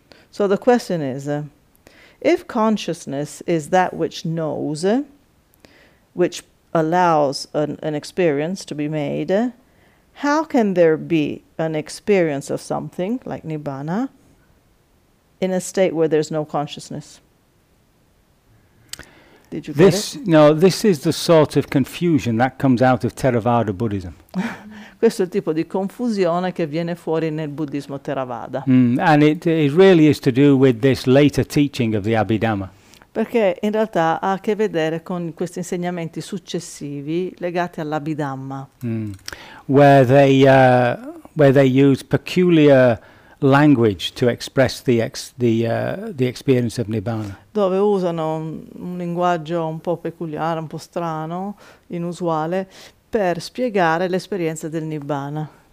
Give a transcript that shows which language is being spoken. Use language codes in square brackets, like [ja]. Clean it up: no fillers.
[en] So the question is, if consciousness is that which knows, which allows an experience to be made, how can there be an experience of something like Nibbana in a state where there's no consciousness? Did you get this? No, this is the sort of confusion that comes out of Theravada Buddhism. [it] Questo è il tipo di confusione che viene fuori nel buddismo Theravada. [en] And it really is to do with this later teaching of the Abhidhamma. [it] Perché in realtà ha a che vedere con questi insegnamenti successivi legati all'Abhidhamma. [en] Where they use peculiar language to express the experience of Nibbana. [it] Dove usano un linguaggio un po' peculiare, un po' strano, inusuale, per spiegare l'esperienza del Nibbana.